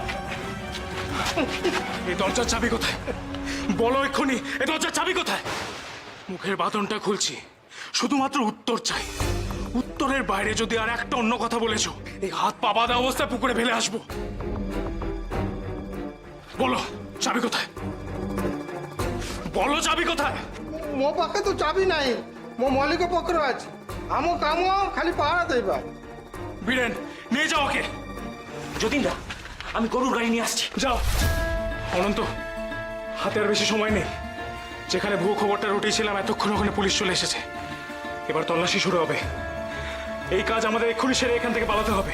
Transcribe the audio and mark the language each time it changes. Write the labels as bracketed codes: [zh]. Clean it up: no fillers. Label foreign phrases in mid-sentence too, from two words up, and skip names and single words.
[bn] এই দরজার চাবি কোথায়? বলো এক্ষুনি, এই দরজার চাবি কোথায়? মুখের বাঁধনটা খুলছি, শুধুমাত্র উত্তর চাই। উত্তরের বাইরে যদি আর একটা অন্য কথা বলেছো, এই হাত পা বাঁধা অবস্থায় পুকুরে ফেলে আসবো। বলো চাবি কোথায়? বলো চাবি কোথায়? [or] ମୋ ପାଖେ ତ ଚାବି ନାହିଁ, ମୋ ମାଲିକ ପାଖରେ ଅଛି। ଆମ କାମ ଖାଲି ପାହାରା ଦେବା। [bn] বীরেন, নিয়ে যাও ওকে। যদি না, আমি গরুর গাড়ি নিয়ে আসছি। যাও। অনন্ত, হাতে আর বেশি সময় নেই। যেখানে ভুয়ো খবরটা রটিয়েছিলাম, এতক্ষণ ওখানে পুলিশ চলে এসেছে। এবার তল্লাশি শুরু হবে। এই কাজ আমাদের এক্ষুনি সেরে এখান থেকে পালাতে হবে।